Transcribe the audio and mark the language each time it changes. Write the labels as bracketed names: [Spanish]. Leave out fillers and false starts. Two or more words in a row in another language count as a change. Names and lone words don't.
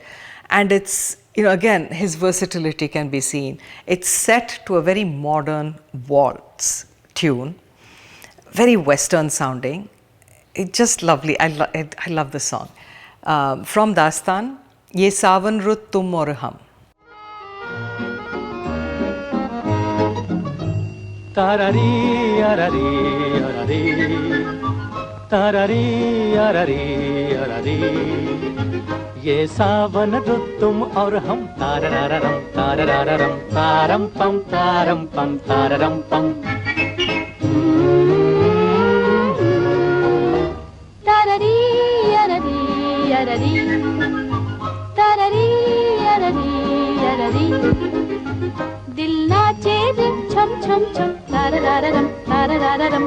[English] And it's, again, his versatility can be seen. It's set to a very modern waltz tune, very Western sounding. It's just lovely. I love this song. From Dastan, Ye Sawan Rut Tum Aur Hum. Tarari, arari, arari, tarari, arari, arari. [Hindi] ये सावन रुत तुम और हम ताररारम ताररारम तारम पम तारम पम ताररी अररी अररी ताररी अररी अररी दिल नाचे रे छम छम छम ताररारम ताररारम